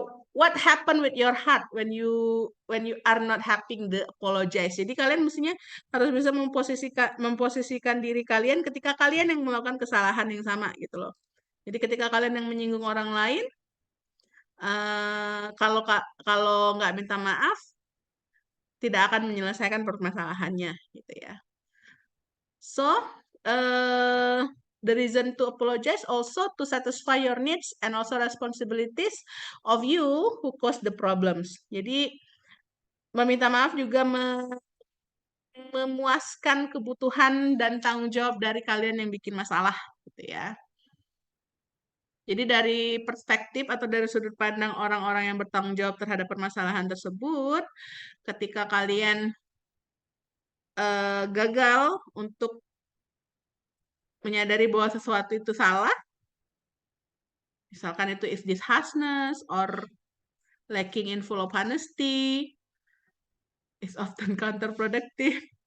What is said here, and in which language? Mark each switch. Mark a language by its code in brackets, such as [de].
[en] What happened with your heart when you are not having the apologize? [id] Jadi kalian mestinya harus bisa memposisikan diri kalian ketika kalian yang melakukan kesalahan yang sama gitu loh. Jadi ketika kalian yang menyinggung orang lain, kalau nggak minta maaf, tidak akan menyelesaikan permasalahannya gitu ya. [en] So, the reason to apologize also to satisfy your needs and also responsibilities of you who caused the problems. [id] Jadi meminta maaf juga memuaskan kebutuhan dan tanggung jawab dari kalian yang bikin masalah gitu ya. Jadi dari perspektif atau dari sudut pandang orang-orang yang bertanggung jawab terhadap permasalahan tersebut, ketika kalian gagal untuk menyadari bahwa sesuatu itu salah, misalkan itu [en] is dishonest or lacking in full of honesty, is often counterproductive.